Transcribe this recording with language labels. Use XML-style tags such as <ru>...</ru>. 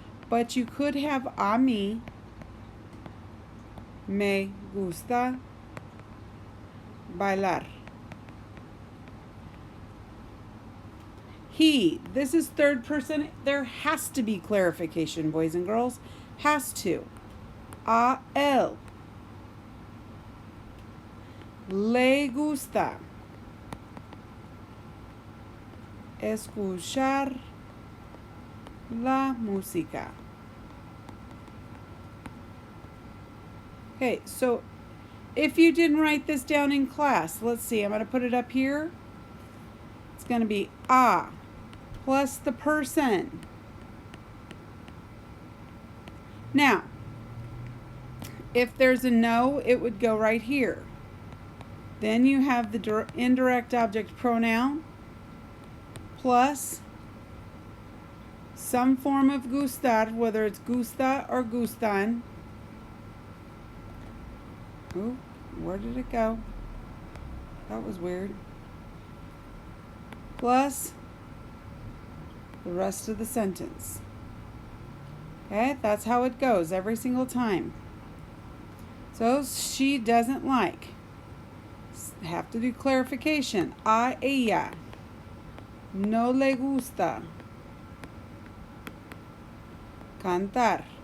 <en>But you could have</en> <es>a mí, me gusta bailar.</es> <en>He, this is third person. There has to be clarification, boys and girls. Has to.</en> <es>A él le gusta escuchar la música.</es> <en>Okay, so if you didn't write this down in class, let's see, I'm going to put it up here. It's going to be a plus the person. Now, if there's a no, it would go right here. Then you have the indirect object pronoun plus some form of gustar, whether it's gusta or gustan. Ooh, where did it go? That was weird. Plus the rest of the sentence. Okay, that's how it goes every single time. So she doesn't like. Have to do clarification.</en> <es>A ella no le gusta cantar.</es>